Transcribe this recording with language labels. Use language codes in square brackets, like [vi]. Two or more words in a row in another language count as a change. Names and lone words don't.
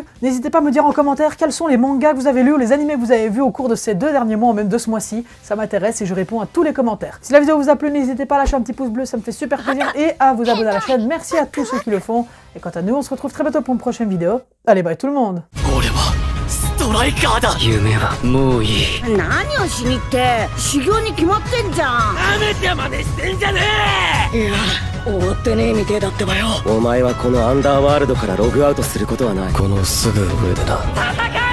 [fr] N'hésitez pas à me dire en commentaire quels sont les mangas que vous avez lus ou les animés que vous avez vus au cours de ces 2 derniers mois ou même de ce mois-ci, ça m'intéresse et je réponds à tous les commentaires. Si la vidéo vous a plu, n'hésitez pas à lâcher un petit pouce bleu, ça me fait super plaisir, et à vous abonner à la chaîne. Merci à tous ceux qui le font, et quant à nous on se retrouve très bientôt pour une prochaine vidéo. Allez bye tout le monde. [ja] 夢はもういい。何をしにって修行に決まってんじゃん。なめてまでしてんじゃねえ。いや終わってねえみてえだってばよ。お前はこのアンダーワールドからログアウトすることはない。このすぐ上でな。